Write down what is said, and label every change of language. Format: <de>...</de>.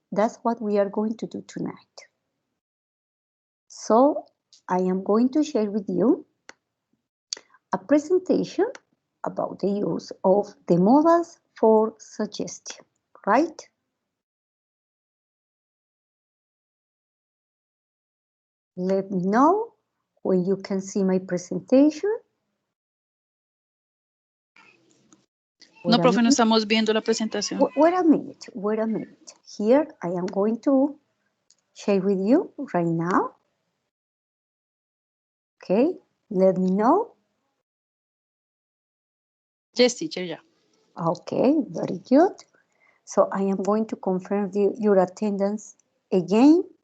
<en>That's what we are going to do tonight. So I am going to share with you a presentation about the use of the modals for suggestion, right? Let me know when you can see my presentation.</en> <es>No, profe, no estamos viendo la presentación.</es> <en>Wait a minute. Here I am going to share with you right now. Okay, let me know Yes, teacher, yeah. Okay, very good. So I am going to confirm your attendance again.</en>